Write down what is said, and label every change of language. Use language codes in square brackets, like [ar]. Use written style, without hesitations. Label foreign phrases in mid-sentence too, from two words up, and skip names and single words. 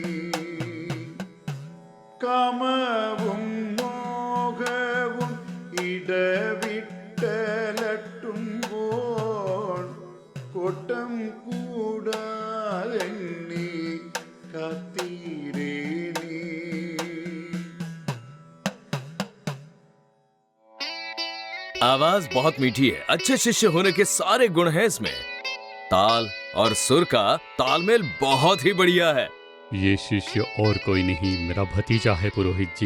[ml] കാമവും മോഹവും ഇടവിട്ടലട്ടുമ്പോൾ കൊട്ടം കൂടാതെ നീ കാത്തീരേ നീ. [hi] आवाज बहुत मीठी है, अच्छे शिष्य होने के सारे गुण हैं इसमें। ताल और सुर का तालमेल बहुत ही बढ़िया है। ये शिष्य और कोई नहीं, मेरा भतीजा है पुरोहित जी।